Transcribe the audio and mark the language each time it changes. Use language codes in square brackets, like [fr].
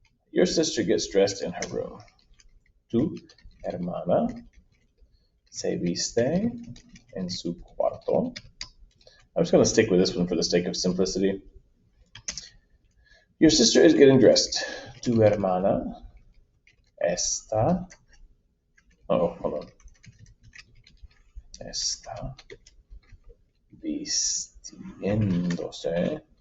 [en] Your sister gets dressed in her room. [es] Tu hermana se viste en su cuarto. [en] I'm just going to stick with this one for the sake of simplicity. Your sister is getting dressed. [es] Tu hermana está. [en] Oh, hold on. [es] Está vistiéndose.